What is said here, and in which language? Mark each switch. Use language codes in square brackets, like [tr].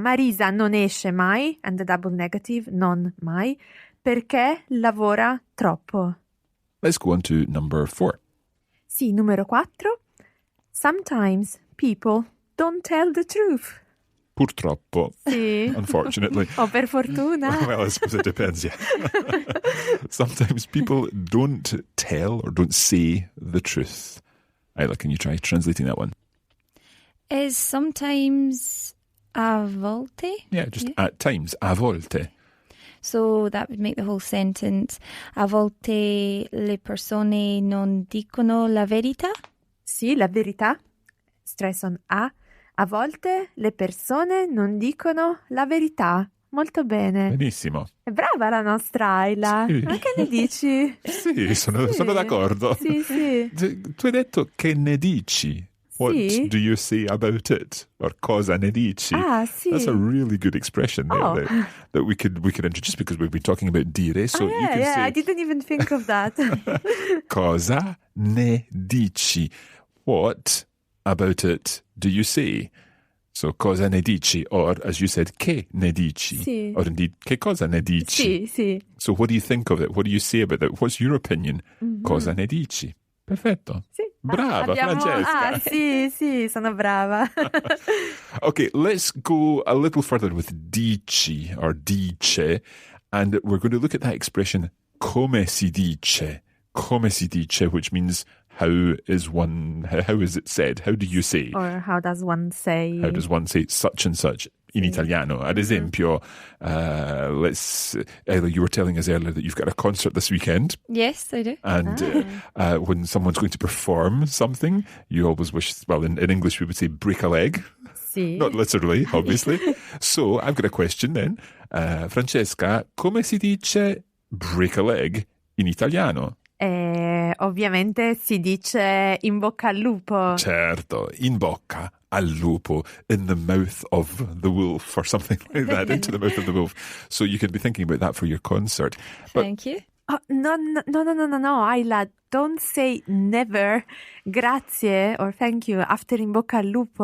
[it] Marisa non esce mai, [en] and the double negative, [it] non mai, perché lavora troppo. [en] Let's go on to number 4. [it] Sì, numero 4. [en] Sometimes people don't tell the truth. [it] Purtroppo. Sì. [en] Unfortunately. [it] O per fortuna. [en] Well, I suppose it depends, yeah. Sometimes people don't tell or don't say the truth. Isla, can you try translating that one? Is sometimes [it] a volte? [en] Yeah, just at times. [it] A volte. [en] So that would make the whole sentence. [it] A volte le persone non dicono la verità. Sì, la verità. [en] Stress on A. [it] A volte le persone non dicono la verità. Molto bene. Benissimo. È brava la nostra Isla. Sì. Ma che ne dici? Sì, sono d'accordo. Sì, sì. Tu hai detto che ne dici. [en] What [it] Sì. [en] do you say about it? Or [it] cosa ne dici? Ah, sì. [en] That's a really good expression there Oh. that we could introduce because we've been talking about dire. So you can I say didn't even think of that. [it] cosa ne dici? [en] What about it do you say? [it] So cosa ne dici? [en] Or as you said, [it] che ne dici? Sì. [en] Or indeed, [it] che cosa ne dici? Sì, sì. [en] So what do you think of it? What do you say about it? What's your opinion? [it] Cosa ne dici? Perfetto. Sì. Brava, Francesca. Ah, sì, sì, sono brava. [en] Okay, let's go a little further with dici or dice, and we're going to look at that expression come si dice. [it] Come si dice, [en] which means how is it said? How do you say? Or how does one say? How does one say such and such in italiano? [it] Ad esempio, [en] Isla, you were telling us earlier that you've got a concert this weekend. Yes, I do. And when someone's going to perform something, you always wish, well, in English we would say break a leg. [it] Sì. [en] Not literally, obviously. So I've got a question then. [it] Francesca, come si dice [en] break a leg [it] in italiano? Ovviamente si dice in bocca al lupo. Certo, in bocca al lupo, [en] in the mouth of the wolf, or something like that, into the mouth of the wolf. So you can be thinking about that for your concert. But Thank you. Oh, no, Isla, don't say never, [it] grazie [en] or thank you after in bocca al lupo.